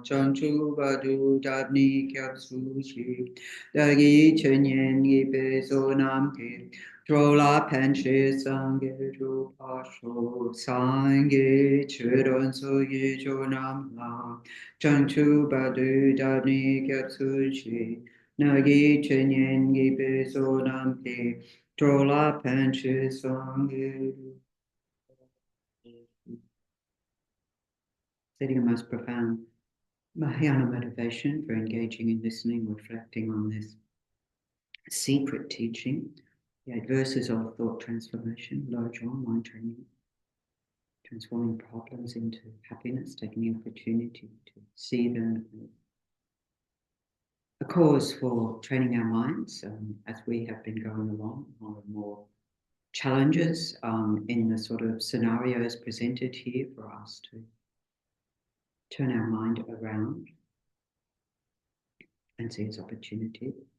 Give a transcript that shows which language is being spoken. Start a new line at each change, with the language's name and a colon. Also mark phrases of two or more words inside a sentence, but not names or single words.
Tibetan: བྱང་ཆུབ་བར་དུ་བདག་ནི་སྐྱབས་སུ་མཆི། བདག་གིས་སྦྱིན་སོགས་བགྱིས་པའི་བསོད་ནམས་ཀྱིས། འགྲོ་ལ་ཕན་ཕྱིར་སངས་རྒྱས་འགྲུབ་པར་ཤོག། སངས་རྒྱས་ཆོས་དང་ཚོགས་ཀྱི་མཆོག་རྣམས་ལ། བྱང་ཆུབ་བར་དུ་བདག་ནི་སྐྱབས་སུ་མཆི། བདག་གིས་སྦྱིན་སོགས་བགྱིས་པའི་བསོད་ནམས་ཀྱིས། འགྲོ་ལ་ཕན་ཕྱིར་སངས་རྒྱས.
English: Setting a most profound Mahayana motivation for engaging in listening, reflecting on this secret teaching. The 8 verses of thought transformation, lo-jong, mind training, transforming problems into happiness, taking the opportunity to see them as a cause for training our minds as we have been going along, more and more challenges in the sort of scenarios presented here for us to turn our mind around and see its opportunity.